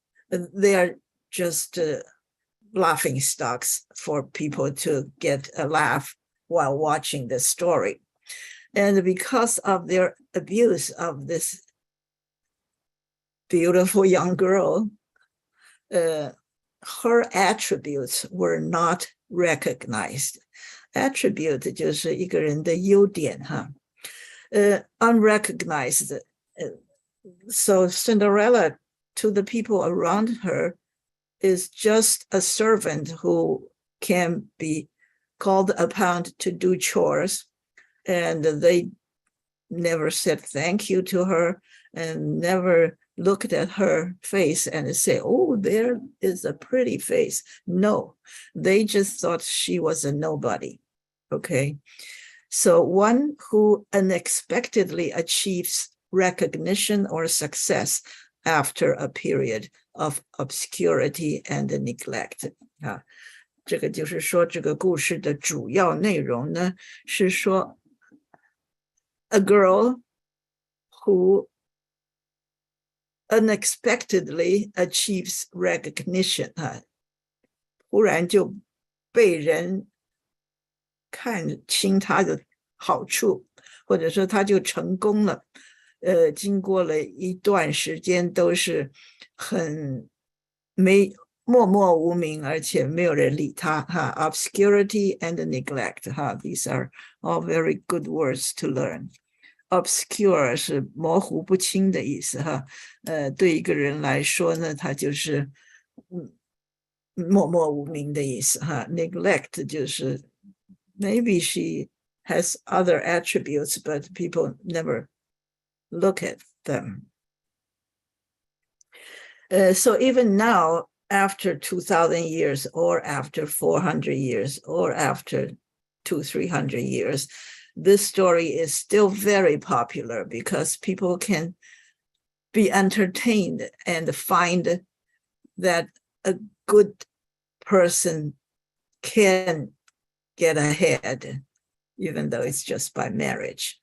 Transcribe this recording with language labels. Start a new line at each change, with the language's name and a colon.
English: They are just laughing stocks for people to get a laugh while watching the story. And because of their abuse of this beautiful young girl, her attributes were not recognized.
Chinese: Attribute 就是一个人的优点哈，unrecognized
English: So Cinderella, to the people around her, is just a servant who can be called upon to do chores, and they never said thank you to her and never looked at her face and say, oh, there is a pretty face. No, they just thought she was a nobody. Okay. So one who unexpectedly achieves recognition or success after a period of obscurity and neglect.
Chinese: 这个就是说这个故事的主要内容呢，是说
English: a girl who unexpectedly achieves recognition,
Chinese: 忽然就被人看清她的好处，或者说她就成功了，经过了一段时间都是很默默无名，而且没有人理她，
English: obscurity and neglect, these are all very good words to learn.
Chinese: Obscure 是模糊不清的意思，对一个人来说呢，他就是默默无名的意思，neglect 就是
English: maybe she has other attributes, but people never look at them. So even now, after 2,000 years, or after 400 years, or after 200-300 years, this story is still very popular because people can be entertained and find that a good person can get ahead, even though it's just by marriage.